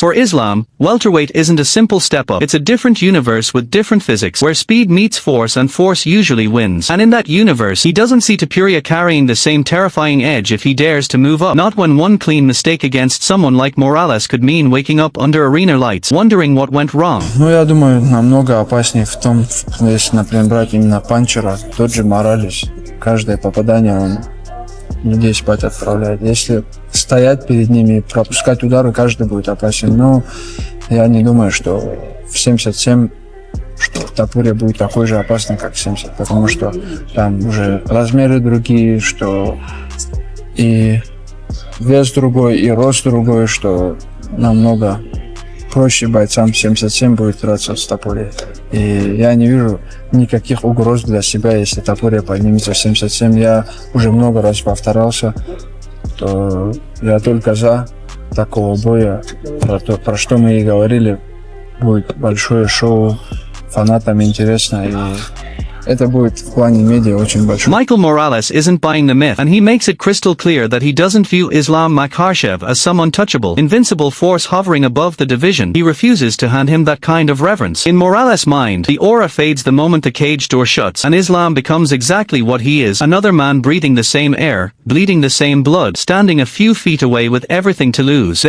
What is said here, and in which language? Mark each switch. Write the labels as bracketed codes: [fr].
[en] For Islam, welterweight isn't a simple step up. It's a different universe with different physics, where speed meets force and force usually wins. And in that universe, he doesn't see Topuria carrying the same terrifying edge if he dares to move up. Not when one clean mistake against someone like Morales could mean waking up under arena lights, wondering what went wrong. [ru] Ну, я думаю, намного опаснее в том, если, например, брать именно панчера, тот же Моралес. Каждое попадание он людей спать отправляет. Если стоять перед ними и пропускать удары, каждый будет опасен. Но я не думаю, что в 77 что Топурия будет такой же опасный, как в 70, потому что там уже размеры другие, что и вес другой, и рост другой, что намного проще бойцам 77 будет драться с Топурией. И я не вижу никаких угроз для себя, если Топурия поднимется в 77. Я уже много раз повторялся, то я только за такого боя, про что мы и говорили. Будет большое шоу, фанатам интересно, и это будет в плане медиа очень большой. [en] Michael Morales isn't buying the myth, and he makes it crystal clear that he doesn't view Islam Makhachev as some untouchable, invincible force hovering above the division. He refuses to hand him that kind of reverence. In Morales' mind, the aura fades the moment the cage door shuts, and Islam becomes exactly what he is, another man breathing the same air, bleeding the same blood, standing a few feet away with everything to lose.